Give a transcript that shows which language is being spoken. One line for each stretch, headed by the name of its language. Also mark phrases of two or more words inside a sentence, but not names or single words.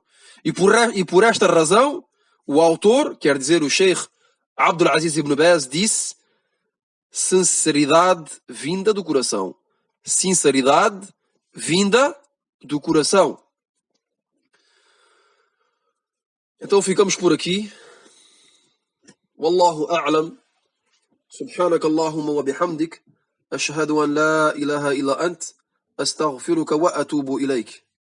Portuguese: E por esta razão, o autor, quer dizer o Sheikh Abdul Aziz ibn Baz, disse: sinceridade vinda do coração. Sinceridade vinda do coração. Então ficamos por aqui.
Arabic: والله أعلم. سبحانك اللهم وبحمدك. أشهد أن لا إله إلا أنت. أستغفرك وأتوب إليك.